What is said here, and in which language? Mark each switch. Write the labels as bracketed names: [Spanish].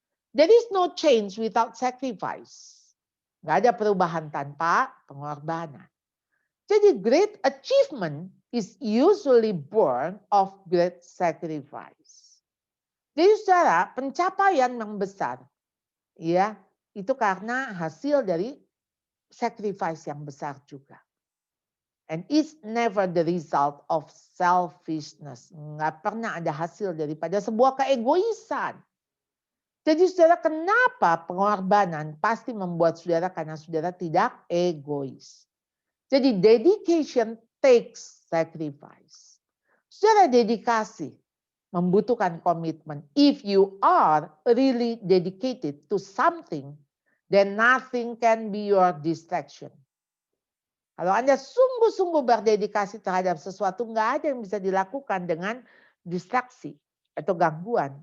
[English] There is no change without sacrifice. [Indonesian] Nggak ada perubahan tanpa pengorbanan. [English] Jadi great achievement is usually born of great sacrifice. [Indonesian] Jadi saudara, pencapaian yang besar, ya itu karena hasil dari sacrifice yang besar juga. [English] And it's never the result of selfishness. [Indonesian] Nggak pernah ada hasil daripada sebuah keegoisan. Jadi saudara, kenapa pengorbanan pasti membuat saudara karena saudara tidak egois. [English] Jadi dedication takes sacrifice. [Indonesian] Saudara, dedikasi membutuhkan komitmen. [English] If you are really dedicated to something, then nothing can be your distraction. [Indonesian] Kalau Anda sungguh-sungguh berdedikasi terhadap sesuatu, nggak ada yang bisa dilakukan dengan distraksi atau gangguan.